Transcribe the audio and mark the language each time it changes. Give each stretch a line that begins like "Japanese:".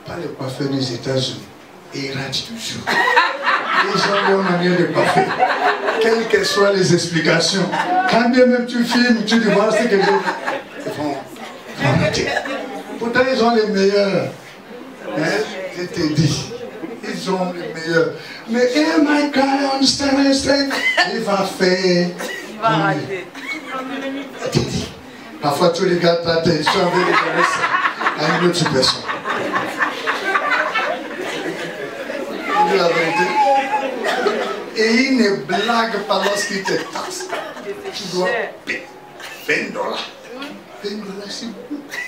French: Pas le coiffeur des États-Unis. Et il rate toujours. Les gens ont une manière de coiffer. Quelles que soient les explications. Quand bien même tu filmes, tu dis voir ce que j'ai. Ils vont rater. Pourtant, ils ont les meilleurs. Hein? Je t'ai dit. Ils ont les meilleurs. Mais,
English: oh my God, I understand.
French: Il va faire. Il va rater. Parfois, tu regardes ta tête, tu as envie de donner ça à une autre personne. C'est la vérité. Et il ne blague pas lorsqu'il te taxe. Tu dois payer $20. $20, c'est beaucoup.